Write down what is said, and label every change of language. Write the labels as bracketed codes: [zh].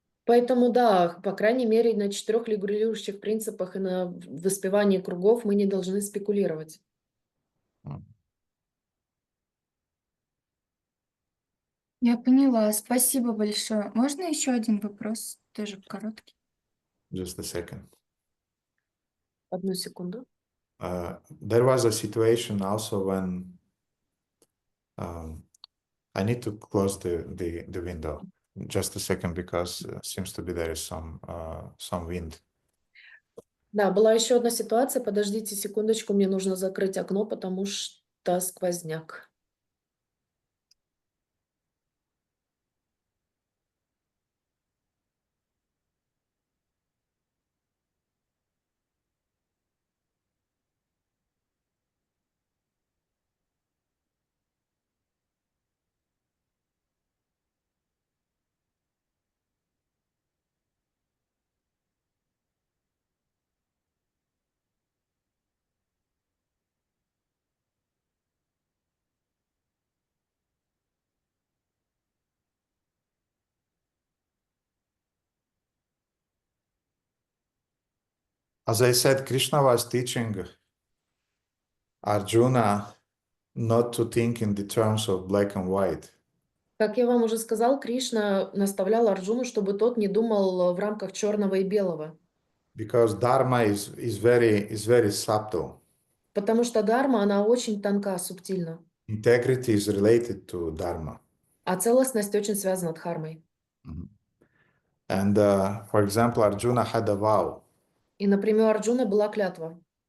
[ru] Поэтому, да, по крайней мере, на 4 регулирующих принципах и на воспевании кругов мы не должны спекулировать. Я поняла, спасибо большое. Можно еще один вопрос, тоже короткий? [en] Just a second. [ru] Одну секунду. [en] There was a situation also when I need to close the window. Just a second, because seems to be there is some wind. [ru] Да, была еще одна ситуация. Подождите секундочку, мне нужно закрыть окно, потому что сквозняк. [en] As I said, Krishna was teaching Arjuna not to think in the terms of black and white. [ru] Как я вам уже сказал, Кришна наставлял Арджуну, чтобы тот не думал в рамках черного и белого. [en] Because Dharma is very subtle. [ru] Потому что дарма, она очень тонка, субтильна. [en] Integrity is related to Dharma. [ru] А целостность очень связана с дхармой. [en] And for example, Arjuna had a vow [ru] И, например, у Арджуна была клятва,